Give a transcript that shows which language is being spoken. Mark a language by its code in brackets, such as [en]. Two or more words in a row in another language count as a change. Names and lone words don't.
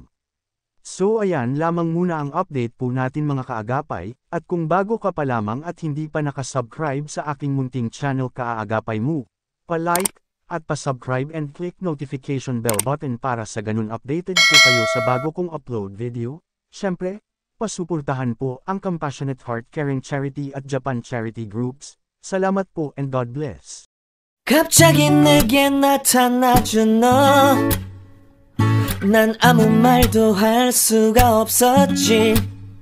[tl] So ayan lamang muna ang update po natin mga kaagapay, at kung bago ka pa lamang at hindi pa nakasubscribe sa aking munting channel Kaagapay Mo, pa-like, at pa-subscribe [en] and click notification bell button [tl] para sa ganun updated po kayo sa bago kong [en] upload video. [tl] Syempre, pasuportahan po ang Compassionate Heart Caring Charity at Japan Charity Groups. Salamat po [en] and God bless. [ko] 갑자기 내게 나타나준 너 난 아무 말도 할 수가 없었지